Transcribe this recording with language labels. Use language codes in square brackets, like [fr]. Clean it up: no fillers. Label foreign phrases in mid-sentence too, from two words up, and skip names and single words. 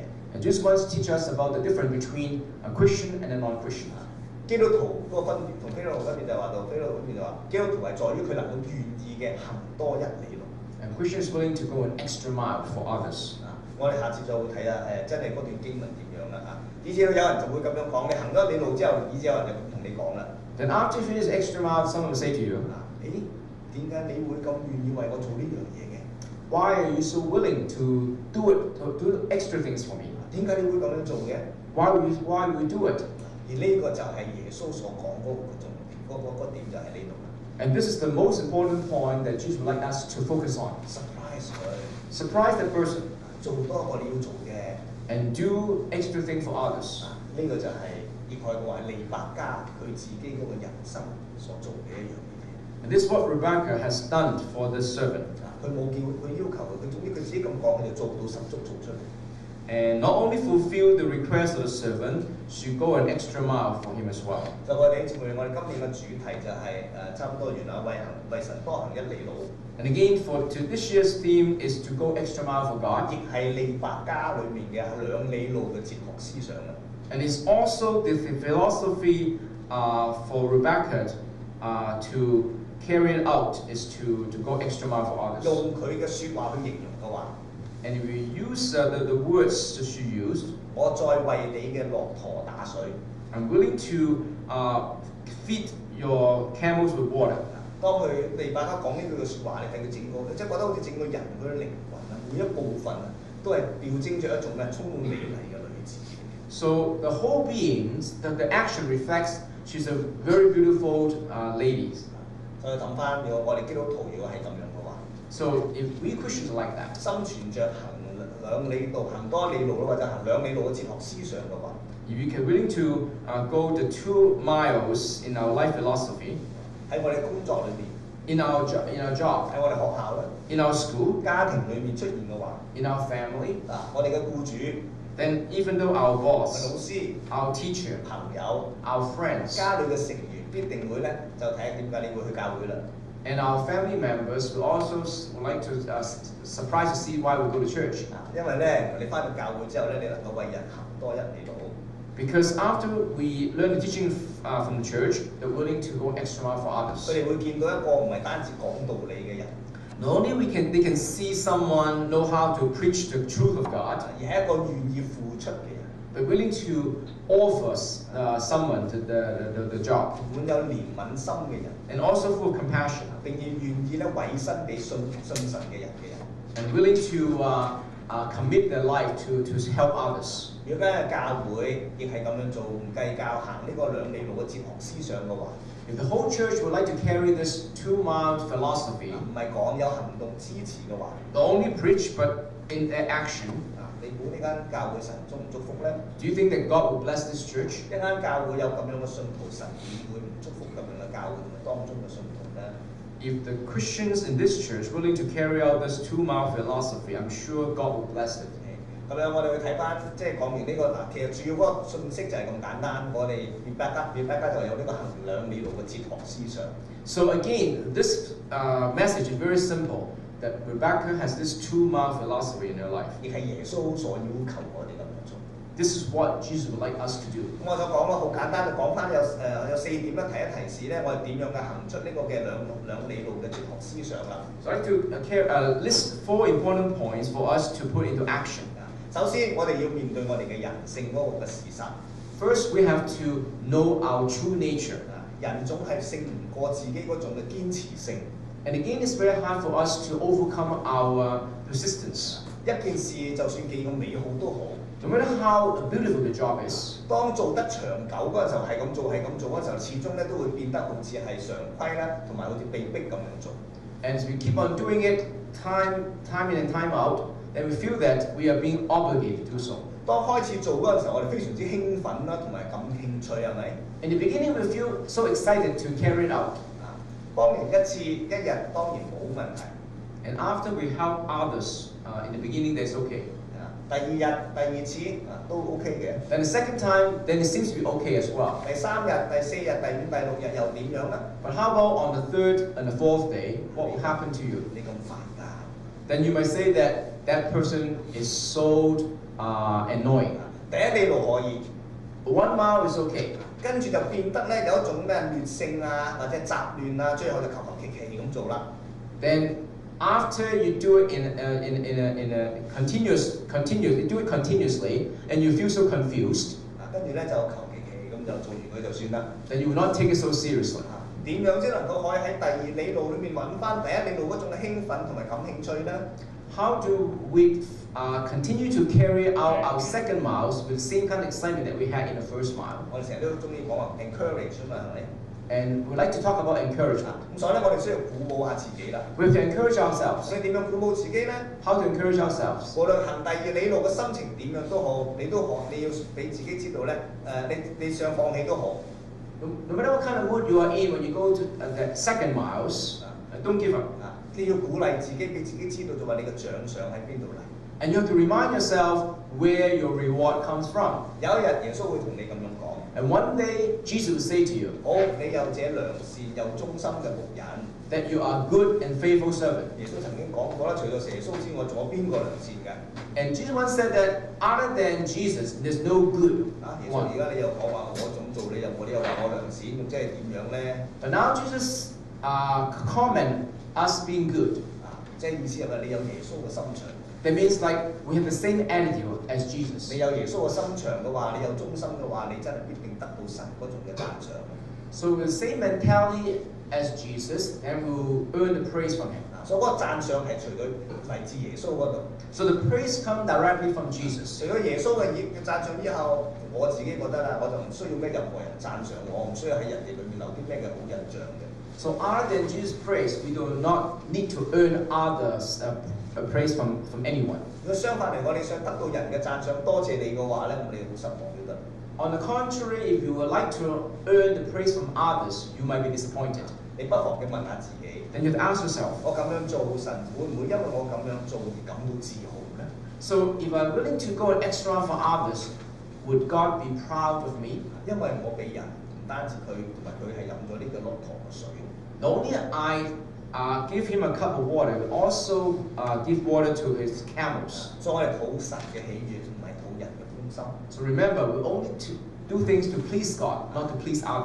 [en] And Jesus wants to teach us about the difference between a Christian and a non-Christian. [yue] 基督徒嗰個分別同基督徒分別就係話到，基督徒分別就話基督徒係在於佢能夠願意嘅行多一里路。 [en] And Christian is willing to go an extra mile for others. [yue] 我哋下次就會睇下真係嗰段經文點樣啦嚇。以至有人就會咁樣講，你行咗一里路之後，以至有人就同你講啦。 [en] Then after you finish the extra mile, someone will say to you, [yue] 點解你會咁願意為我做呢樣嘢嘅？ [en] why are you so willing to do it, to do extra things for me? [yue] 點解你會咁樣做嘅？ [en] Why will you do it? [yue] 而呢個就係耶穌所講嗰個重點，嗰點就係呢度啦。 [en] And this is the most important point that Jesus would like us to focus on. [yue] surprise 佢， [en] Surprise that person [yue] 做多過你要做嘅。 [en] and do extra things for others. [yue] 呢個就係葉海話利百加佢自己嗰個人生所做嘅一樣嘢。 [en] And this is what Rebecca has done for this servant. [yue] 佢冇叫佢要求佢，總之佢自己咁講，佢就做到十足做出嚟。 [en] And not only fulfill the request of the servant, she go an extra mile for him as well. [yue] 就我哋姊妹，我哋今年嘅主題就係差唔多完啦，為神多行一里路， [en] And again, to this year's theme is to go extra mile for God. [yue] 亦係利百加裏面嘅兩里路嘅哲學思想啦。 [en] And it's also the philosophy for Rebecca to carry it out is to go extra mile for others. [yue] 用佢嘅説話去形容嘅話， [en] And if we use the words that she used, [yue] 我再為你嘅駱駝打水。 [en] I'm willing to feed your camels with water. [yue] 當佢利百加講呢句嘅説話，你睇佢整個，即係覺得好似整個人嗰啲靈魂啊，每一部分啊，都係標徵着一種咧充滿美麗嘅女子。 [en] So the whole being, the action reflects she's a very beautiful lady. [yue] 所以諗翻，如果我哋基督徒如果係咁樣嘅話， [en] So if we Christians are like that, [yue] 心存着行兩里路、行多一里路啦，或者行兩里路嘅哲學思想嘅話， [en] if we are willing to go the 2 miles in our life philosophy, [yue] 喺我哋工作裏邊， [en] in our job, [yue] 喺我哋學校咧、 [en] in our school, [yue] 家庭裏面出現嘅話， [en] in our family, [yue] 我哋嘅僱主、 [en] then even though our [yue] 老 [en] boss, [yue] 師、 [en] our teacher, [yue] 朋友、 [en] our friends, [yue] 家裏嘅成員必定會咧就睇下點解你會去教會啦。 [en] and our family members will also like to surprise to see why we go to church. [yue] 因為咧，你翻到教會之後咧，你能夠為人行多一里路。 [en] Because after we learn the teaching from the church, they're willing to go extra mile for [yue] 佢 [en] others. [yue] 哋會見到一個唔係單止講道理嘅人， [en] Not only they can see someone know how to preach the truth of God, [yue] 而係一個願意付出嘅人， [en] but willing to offer someone to the job, [yue] 滿有憐憫心嘅人， [en] and also full of compassion, [yue] 並願意咧委身俾信神嘅人嘅人。 [en] and willing to commit their life to help others. [yue] 如果間教會亦係咁樣做，唔計較行呢個兩里路嘅哲學思想嘅話， [en] If the whole church would like to carry this 2-mile philosophy, [yue] 唔係講有行動支持嘅話， [en] not only preach but in their action, [yue] 你估呢間教會神祝唔祝福咧？ [en] do you think that God will bless this church? [yue] 一間教會有咁樣嘅信徒，神會唔祝福咁樣嘅教會同埋當中嘅信徒咧？ [en] If the Christians in this church willing to carry out this 2-mile philosophy, I'm sure God will bless it. [yue] 咁樣我哋去睇翻，即係講完呢個嗱，其實主要嗰個信息就係咁簡單。我哋Rebecca就有呢個行兩里路嘅哲學思想。 [en] So again, this message is very simple, that Rebecca has this 2-mile philosophy in her life. [yue] 亦係耶穌所要求我哋咁樣做。 [en] This is what Jesus would like us to do. [yue] 咁我就講啦，好簡單，就講翻有4點啦，提示咧，我哋點樣嘅行出呢個嘅兩里路嘅哲學思想啦。 [en] So I'd like to list 4 important points for us to put into action. [yue] 首先，我哋要面對我哋嘅人性嗰個嘅事實。 [en] First, we have to know our true nature. [yue] 人總係勝唔過自己嗰種嘅堅持性。 [en] And again, it's very hard for us to overcome our resistance. [yue] 一件事就算幾咁美好都好， [en] No matter how beautiful the job is, [yue] 當做得長久嗰陣時候，係咁做嗰陣時候，始終咧都會變得好似係常規啦，同埋好似被逼咁樣做。 [en] and as we keep on doing it time in and time out, then we feel that we are being obligated to do so. [yue] 當開始做嗰陣時候，我哋非常之興奮啦，同埋感興趣，係咪？ [en] In the beginning, we feel so excited to carry it out. [yue] 幫人一次一日當然冇問題， [en] And after we help others in the beginning that's okay. [yue] 第二日、第二次都 OK 嘅。 [en] Then the second time, then it seems to be okay as well. [yue] 第三日、第四日、第五、第六日又點樣呢？ [en] But how about on the third and the fourth day, what will happen to you? [yue] 你咁煩㗎？ [en] Then you might say that that person is so annoying. [yue] 第一里路可以， [en] 1 mile is okay. [yue] 跟住就變得咧有一種咩劣性啊，或者雜亂啊，最後就求求其其咁做啦。 [en] Then after you do it in a continuous, you do it continuously, and you feel so confused, [yue] 跟住咧就求其其咁就做完佢就算啦。 [en] then you will not take it so seriously. [yue] 點樣先能夠可以喺第二里路裏面揾翻第一里路嗰種嘅興奮同埋感興趣呢？ [en] How do we continue to carry out our second miles with the same kind of excitement that we had in the first mile? [yue] 我哋成日都中意講話 encourage 啊嘛，係咪？ [en] And we'd like to talk about encouragement. [yue] 咁所以咧，我哋需要鼓舞下自己啦。 [en] We have to encourage ourselves. [yue] 你點樣鼓舞自己呢？ [en] How to encourage ourselves? [yue] 無論行第二里路嘅心情點樣都好，你要俾自己知道咧，你想放棄都好。 [en] No matter what kind of mood you are in when you go to the second miles, don't give up. [yue] 你要鼓勵自己，俾自己知道就話你嘅獎賞喺邊度嚟。 [en] And you have to remind yourself where your reward comes from. [yue] 有一日耶穌會同你咁樣講。 [en] And one day, Jesus will say to you [yue] 好，你有這良善又忠心嘅僕人。 [en] that you are a good and faithful servant. [yue] 耶穌曾經講過啦，除咗耶穌之外，仲有邊個良善嘅？ [en] And Jesus once said that other than Jesus, there's no good [yue] 耶穌而 [en] one. [yue] 家你又講話我咁做，你又話我良善，咁即係點樣咧？ [en] But now Jesus comment us being good. [yue] 即係意思係咪你有耶穌嘅心腸？ [en] That means like we have the same attitude as Jesus. [yue] 你有耶穌嘅心腸嘅話，你有忠心嘅話，你真係必定得到神嗰種嘅讚賞。 [en] So with the same mentality as Jesus, and we will earn the praise from Him. [yue] 所以嗰個讚賞係除咗嚟自耶穌嗰度。 [en] So the praise comes directly from Jesus. [yue] 除咗耶穌嘅讚賞之後，我自己覺得啦，我就唔需要咩任何人讚賞我，唔需要喺人哋裏面留啲咩嘅好印象嘅。 [en] So other than Jesus' praise, we do not need to earn others praise from anyone. [yue] 如果相反嚟講，你想得到人嘅讚賞，多謝你嘅話咧，咁你好失望都得。 [en] On the contrary, if you would like to earn the praise from others, you might be disappointed. [yue] 你不妨嘅問下自己， [en] Then you have to ask yourself, [yue] 我咁樣做，神會唔會因為我咁樣做而感到自豪呢？ [en] so if I'm willing to go an extra for others, would God be proud of me? [yue] 因為我俾人唔單止佢，同埋佢係飲咗呢個駱駝嘅水。 [en] Not only I give him a cup of water, but also give water to his camels. [yue] 所以我哋討神嘅喜悅，唔係討人嘅歡心。 [en] So remember, we only to do things to please God, not to please others.